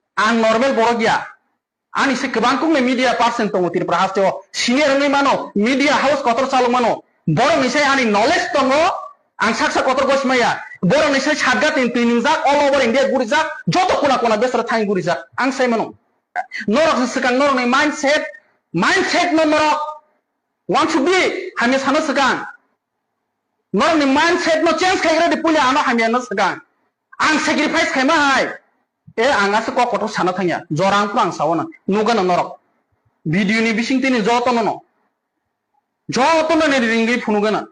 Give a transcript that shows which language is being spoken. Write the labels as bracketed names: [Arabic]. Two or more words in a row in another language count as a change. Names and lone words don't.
[Kok Borok] Ang normal borok ya. Ani se kebang kung [English] media person [Kok Borok] tongo Tripura hasto senior ngi mano [English] media house [Kok Borok] kotor salung mano. Borok ni se ani knowledge tongo ang saksa kotor gosmaya. Borok ni se sadgat in pinjak [English] all over India [Kok Borok] gurijak joto kuna kuna besra thang gurijak. Ang sai mano. Norok se sekang norok ni mindset no norok [English] want to be [Kok Borok] hami sano sekang. Norok ni mindset no change kaigra di punya ano hami ano sekang. Ang sacrifice kai mahai. Ang asa ko kotor sana thanya jorang prang sawana nuga no norok. Video ni bising tini joto no. Joto no ni ringi phunuga na.